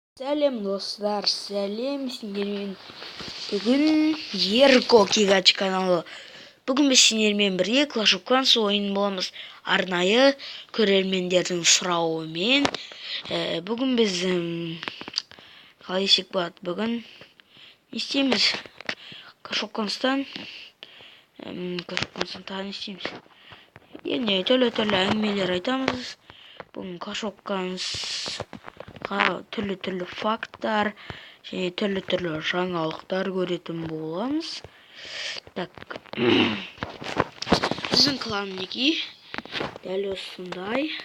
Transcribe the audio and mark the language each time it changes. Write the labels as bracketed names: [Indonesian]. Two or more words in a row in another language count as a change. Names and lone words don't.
[Kazakh] Сәлем достар, сәлем сендермен. Бүгін Ерко Кигач каналы. Бүгін біз сендермен бірге Clash of Clans ойын боламыз. Арнайы көрермендердің сұрауымен. Бүгін біз қалай десек болады? Бүгін не істейміз? Clash of Clans'тан тағы не істейміз? Енді түрлі әңгімелер айтамыз. Бүгін Clash of Clans түрлі факттар және түрлі жаңалықтар көретін боламыз. Так, біздің клан неге дәл осындай.